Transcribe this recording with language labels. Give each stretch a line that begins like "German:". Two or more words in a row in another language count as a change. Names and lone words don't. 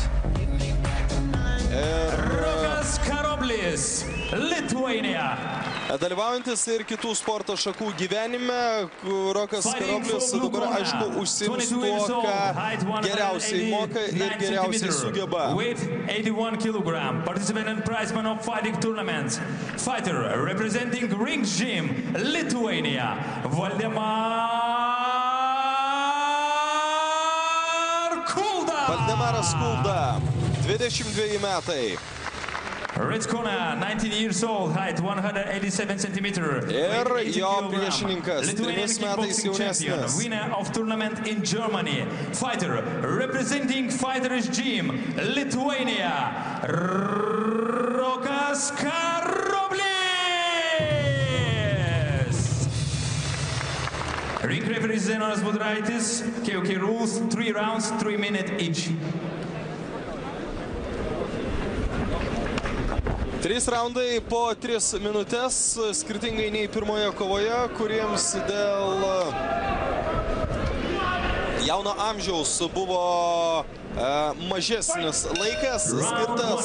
Lithuanian: Rokas Karoblis, Lithuania. Dalyvaujantis ir kitų sporto šakų gyvenime, Rokas Karoblis dabar, aišku, užsiims tuo, ką geriausiai moka ir geriausiai sugeba.
English: Weight 81 kg, participant and prizeman of fighting tournaments. Fighter representing Rings Gym, Lithuania,
Lithuanian: Valdemaras Kulda, 22 metai.
English: Red corner, 19 years old, height 187 cm.
Lithuanian: Ir jo priešininkas, 3 metais jaunesnis.
English: Winner of tournament in Germany. Fighter representing Fighters Gym, Lithuania, Rokas Karoblis. Ring referee Zenonas Budraitis. KOK rules, 3 rounds, 3 minutes each.
Lithuanian: 3 raundai po 3 minutės, skirtingai nei pirmoje kovoje, kuriems dėl jauno amžiaus buvo mažesnis laikas skirtas.